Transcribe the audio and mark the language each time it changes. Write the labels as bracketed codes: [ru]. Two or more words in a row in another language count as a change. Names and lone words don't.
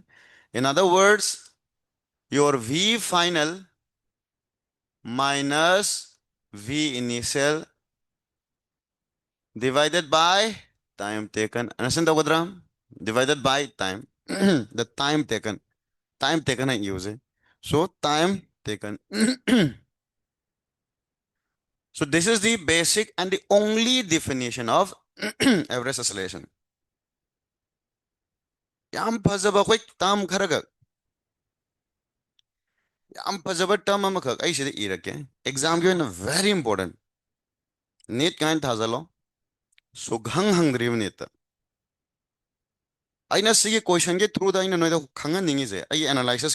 [en] In other words, your V final minus V initial divided by time taken. Understand the Wadram? Divided by time. The time taken. Time taken I use it. So time taken. So this is the basic and the only definition of average acceleration. [mni] ꯌꯥꯝ ꯐꯖꯕ ꯑꯩꯈꯣꯏ ꯇꯥꯝ ꯈꯔꯒ ꯌꯥꯝ ꯐꯖꯕ ꯇꯔꯝ ꯑꯃꯈꯛ ꯑꯩ ꯁꯤꯗ ꯏꯔꯛꯀꯦ ꯑꯦꯛꯖꯥꯝꯒꯤ ꯑꯣꯏꯅ [en] very important [mni] ꯅꯤꯠ ꯀꯥꯏꯅ ꯊꯥꯖꯜꯂꯣ ꯁꯨꯛꯍꯪ ꯍꯪꯗ꯭ꯔꯤꯕ ꯅꯤꯠꯇ ꯑꯩꯅ ꯁꯤꯒꯤ ꯀꯣꯏꯁꯟꯒꯤ ꯊ꯭ꯔꯨꯗ ꯑꯩꯅ ꯅꯣꯏꯗ ꯈꯪꯍꯟꯅꯤꯡꯉꯤꯁꯦ ꯑꯩꯒꯤ ꯑꯦꯅꯥꯂꯥꯏꯁꯤꯁꯀꯤ